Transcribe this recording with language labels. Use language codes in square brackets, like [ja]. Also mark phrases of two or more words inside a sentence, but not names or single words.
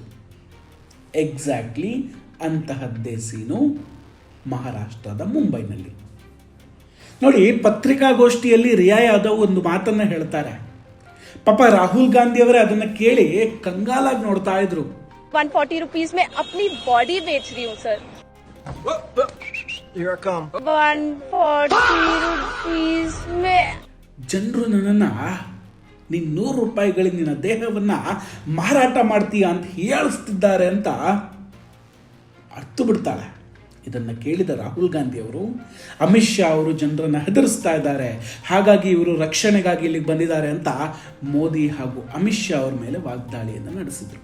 [kn] ಎಕ್ಸಾಕ್ಟ್ಲಿ ಅಂತಹದ್ದೇ ಸೀನು ಮಹಾರಾಷ್ಟ್ರದ ಮುಂಬೈನಲ್ಲಿ. ನೋಡಿ, ಪತ್ರಿಕಾಗೋಷ್ಠಿಯಲ್ಲಿ ರಿಯಾ ಯಾದವ್ ಒಂದು ಮಾತನ್ನ ಹೇಳ್ತಾರೆ. ಪಾಪ ರಾಹುಲ್ ಗಾಂಧಿ ಅವರೇ ಅದನ್ನ ಕೇಳಿ ಕಂಗಾಲಾಗಿ ನೋಡ್ತಾ ಇದ್ರು. [hi] 140 रुपीज में अपनी बॉडी बेच रही हूँ सर. [en] Here I come. [hi] 140 रुपीज में [kn] ಜನರು ನನ್ನನ್ನ ನೀನು 100 ರೂಪಾಯಿಗಳಿಗೆ ನಿನ್ನ ದೇಹವನ್ನ ಮಾರಾಟ ಮಾಡ್ತೀಯ ಅಂತ ಹೇಳಿಸ್ತಿದ್ದಾರೆ ಅಂತ ಅರ್ಥ ಬಿಡ್ತಾಳೆ. ಇದನ್ನು ಕೇಳಿದ ರಾಹುಲ್ ಗಾಂಧಿ ಅವರು, ಅಮಿತ್ ಶಾ ಅವರು ಜನರನ್ನು ಹೆದರಿಸ್ತಾ ಇದ್ದಾರೆ, ಹಾಗಾಗಿ ಇವರು ರಕ್ಷಣೆಗಾಗಿ ಇಲ್ಲಿಗೆ ಬಂದಿದ್ದಾರೆ ಅಂತ ಮೋದಿ ಹಾಗೂ ಅಮಿತ್ ಶಾ ಅವರ ಮೇಲೆ ವಾಗ್ದಾಳಿಯನ್ನು ನಡೆಸಿದರು.